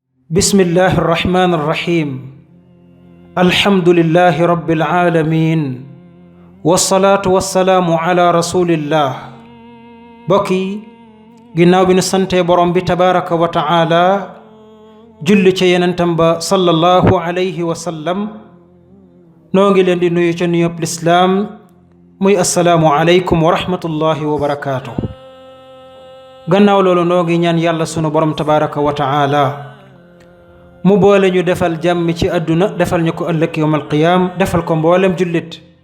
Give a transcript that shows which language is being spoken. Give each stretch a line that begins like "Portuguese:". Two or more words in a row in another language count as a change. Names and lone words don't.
Arabic: بسم الله الرحمن الرحيم الحمد لله رب العالمين والصلاة والسلام على رسول الله بكي
Wolof: ginnaaw bi nu sante borom bi
Arabic: تبارك وتعالى
Wolof: julli ci yenentam ba
Arabic: صلى الله عليه وسلم
Wolof: noo ngi leen di nuyu ci nuyub lislaam muy
Arabic: السلام عليكم ورحمة الله وبركاته
Wolof: gannaaw loolu noo ngi ñaan yàlla sunu borom
Arabic: تبارك وتعالى
Wolof: mu boole ñu defal jàmm ci àdduna defal ñu ko ëllëg
Arabic: يوم القيامة
Wolof: defal ko mboolem jullit